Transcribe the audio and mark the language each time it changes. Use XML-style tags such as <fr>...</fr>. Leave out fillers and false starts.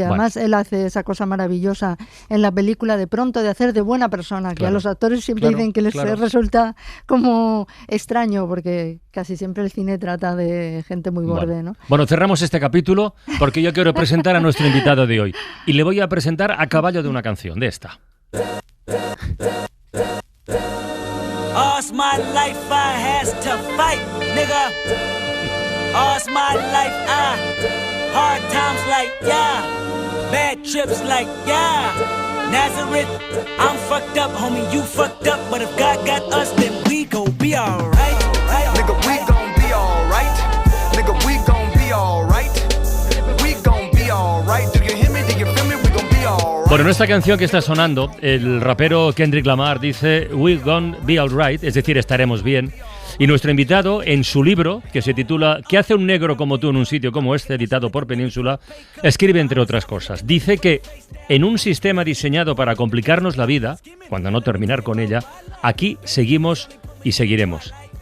<es>Además, él hace esa cosa maravillosa en la película de pronto de hacer de buena persona, que a los actores siempre dicen que les resulta como extraño, porque casi siempre el cine trata de gente muy borde, ¿no? Bueno, cerramos este capítulo porque yo quiero presentar a nuestro invitado de hoy. Y le voy a presentar a caballo de una canción, de esta.</es> <en>All's my life I has to fight, nigga. All's my life, hard times like, yeah. Bad trips like, yeah. Nazareth, I'm fucked up, homie, you fucked up. But if God got us, then we gon' be alright. Nigga, we gon' be alright. Nigga, we gon' be alright. We gon' be alright. Do you hear me? Do you feel me? We gon' be alright.</en> <es>Bueno, en esta canción que está sonando, el rapero Kendrick Lamar dice</es> <en>"We gon' be alright",</en> <es>es decir, estaremos bien. Y nuestro invitado, en su libro, que se titula ¿Qué hace un negro como tú en un sitio como este?, editado por Península, escribe entre otras cosas. Dice que en un sistema diseñado para complicarnos la vida, cuando no terminar con ella, aquí seguimos y seguiremos.</es>